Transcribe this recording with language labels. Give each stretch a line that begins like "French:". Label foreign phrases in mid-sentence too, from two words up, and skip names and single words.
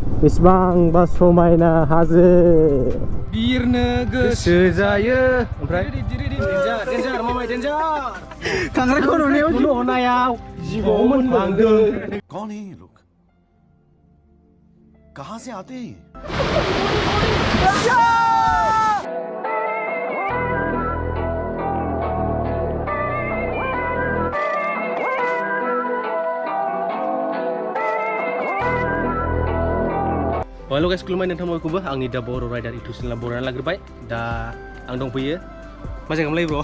Bodo: बेसेबांबा समायना हाजो बिरनो गोसो जायो ओमफ्राय डेन्जार मामाय डेन्जार खांख्राइखौ नुनायाव जिबौआव मोनलांदों
Hindi: कौन है ये लोग कहां से आते हैं
English: Halo guys,
Bodo: खुलुमबाय नोंथांमोनखौबो आंनि दा बर' राइडार इउटुब चेनेल बरायना लाग्रोबाय दा आं दंफैयो मा जायगायाव ब्र